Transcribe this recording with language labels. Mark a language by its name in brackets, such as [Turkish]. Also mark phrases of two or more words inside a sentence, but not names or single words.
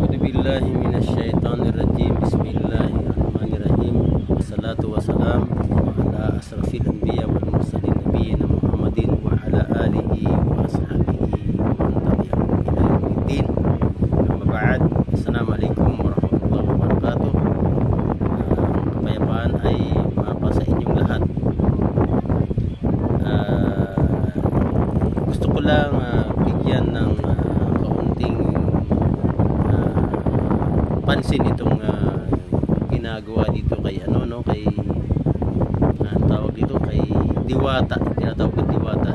[Arabic] بالله من الشيطان الرجيم. بسم الله الرحمن الرحيم. والصلاة والسلام على أشرف الأنبياء والمرسلين نبينا محمد وعلى آله وأصحابه ومن تبعهم إلى يوم الدين. أما بعد. السلام عليكم ورحمة الله وبركاته. [Filipino] Ang kapayapaan ay mapasa inyong lahat. Gusto ko lang bigyan ng kaunting pansin itong ginagawa dito kay kay tawag dito kay Diwata, tinatawag ko Diwata.